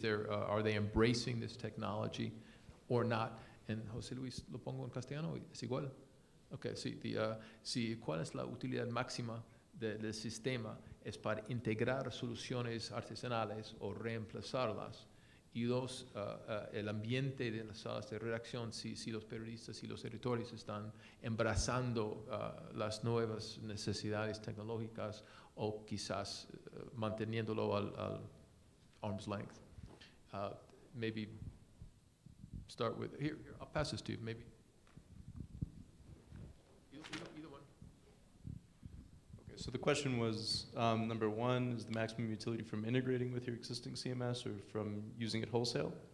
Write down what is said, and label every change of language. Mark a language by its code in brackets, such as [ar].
[en] Are they embracing this technology or not? [es] And José Luis, lo pongo en castellano, ¿es igual? Okay, sí, ¿cuál es la utilidad máxima del sistema es para integrar soluciones artesanales o reemplazarlas. Y dos, el ambiente de las salas de redacción, si los periodistas y los editores están abrazando las nuevas necesidades tecnológicas o quizás manteniéndolo al [en] arm's length. Maybe start with, here, I'll pass this to you, maybe. Either one. Okay, so the question was, number one, is the maximum utility from integrating with your existing CMS or from using it wholesale?